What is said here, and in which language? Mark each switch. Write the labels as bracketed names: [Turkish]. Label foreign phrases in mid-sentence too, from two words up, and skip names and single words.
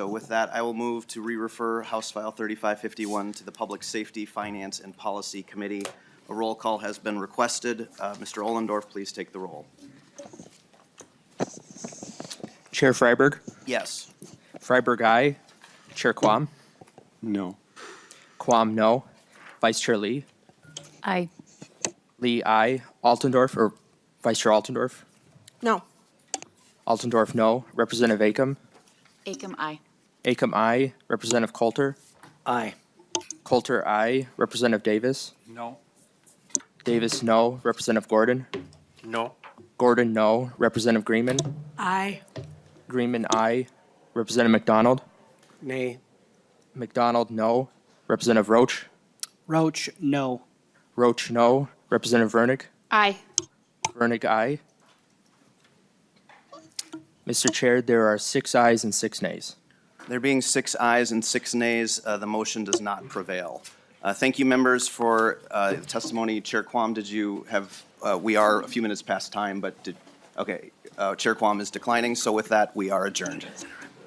[English] With that, I will move to re-refer House File 3551 to the Public Safety, Finance, and Policy Committee. A roll call has been requested. Mr. Ollendorf, please take the roll. Chair Freiberg? Yes. Freiberg, aye. Chair Quam? No. Quam, no. Vice Chair Lee? Aye. Lee, aye. Altendorf, or Vice Chair Altendorf? No. Altendorf, no. Representative Acom? Acom, aye. Acom, aye. Representative Coulter? Aye. Coulter, aye. Representative Davis? No. Davis, no. Representative Gordon? No. Gordon, no. Representative Greenman? Aye. Greenman, aye. Representative McDonald? Nay. McDonald, no. Representative Roach? Roach, no. Roach, no. Representative Vernick? Aye. Vernick, aye. Mr. Chair, there are 6 ayes and 6 nays. There being 6 ayes and 6 nays, the motion does not prevail. Thank you, members, for the testimony. Chair Quam, did you have, we are a few minutes past time, but okay, Chair Quam is declining, so with that, we are adjourned.